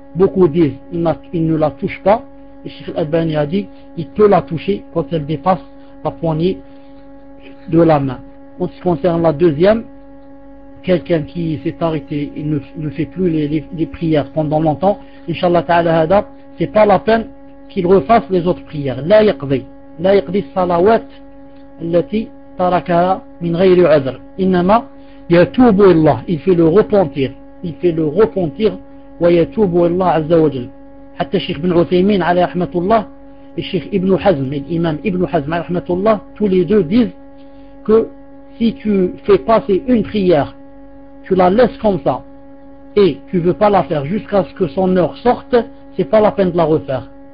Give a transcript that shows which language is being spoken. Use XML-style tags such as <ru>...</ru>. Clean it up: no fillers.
<fr>Beaucoup disent il ne la touche pas. Et Cheikh Al-Albani a dit il peut la toucher quand elle dépasse la poignée de la main. En ce qui concerne la deuxième, quelqu'un qui s'est arrêté, il ne fait plus les prières pendant longtemps, Inch'Allah Ta'ala Hada, c'est pas la peine qu'il refasse les autres prières.</fr> <ar>La yaqdi. لا يقضي الصلوات التي تركها من غير عذر إنما يتوب إلى الله</ar> <fr>il fait le repentir</fr> <ar>ويتوب إلى الله عز وجل. حتى الشيخ بن عثيمين عليه رحمة الله</ar> <fr>الشيخ ابن حزم الإمام ابن حزم عليه رحمة الله tous les deux disent que si tu fais passer une prière tu la laisses comme ça et tu veux pas la faire jusqu'à ce que son heure sorte, c'est pas la peine de la refaire.</fr>